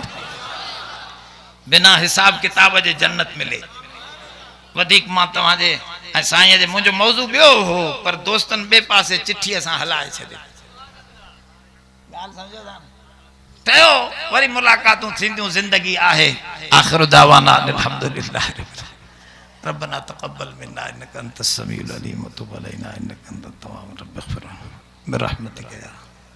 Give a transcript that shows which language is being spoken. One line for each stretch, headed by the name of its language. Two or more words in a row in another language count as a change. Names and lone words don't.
Sindhi: बिना हिसाब किताब जे जन्नत मिले। वधीक मां तव्हांजे ऐं साईं जे मुंहिंजो मौज़ू ॿियो हो, पर दोस्तनि ॿिए पासे चिठी असां हलाए छॾी। ॻाल्हि सम्झो था न? ठहियो वरी मुलाक़ातूं थींदियूं, ज़िंदगी आहे।
Arabic: آخر دعوانا الحمد لله ربنا تقبل منا إنك أنت السميع العليم وتب علينا إنك أنت التواب رب اغفر برحمتك يا